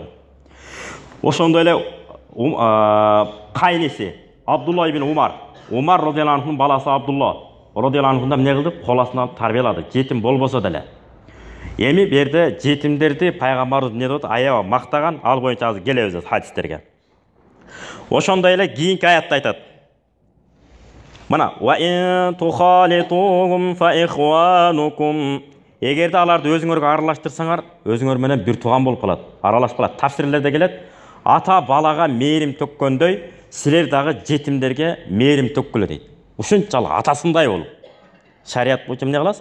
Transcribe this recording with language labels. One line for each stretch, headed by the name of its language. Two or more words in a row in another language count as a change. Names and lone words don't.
Kyrgyz: Ошондой эле кайниси Абдулла ибн Умар
Arabic: رضي الله عنه
Kyrgyz: баласы Абдулла
Arabic: رضي الله عنه
Kyrgyz: да эмне кылды? Кол астынан тарбиялады, жетим болбосо деле. Эми берде жетимдерди пайгамбарыбыз эмне деп аябай мактаган, ал боюнча азыр келебиз хадистерге. Ошондой эле кийинки аятта айтат.
Arabic: Мына وإن تخالطوهم فإخوانكم.
Kyrgyz: Эгерде аларды өзүңөргө аралаштырсаңар, өзүңөр менен бир тууган болуп калат, аралашып калат. Тафсирлерде келет, ата балага мээрим төккөндөй, силер дагы жетимдерге мээрим төккүлө дейт. Ушунчалык атасындай болуп. Шарият боюнча эмне кыласыз?